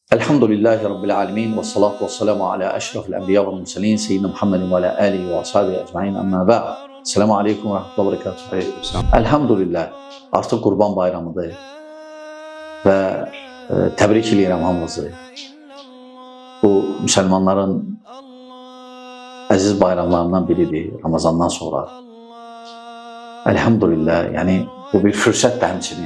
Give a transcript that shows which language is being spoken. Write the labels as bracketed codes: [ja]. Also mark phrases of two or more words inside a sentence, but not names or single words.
[ar] الحمد لله رب العالمين والصلاة والسلام على أشرف الأنبياء والمرسلين سيدنا محمد وعلى آله وأصحابه أجمعين أما بعد. السلام عليكم ورحمة الله وبركاته. [az] Elhamdülillah artıq Qurban bayramıdır və təbrik edirəm hamınızı. Bu müsəlmanların əziz bayramlarından biridir Ramazandan sonra. Elhamdülillah, yani bu bir fürsətdir həmçinin.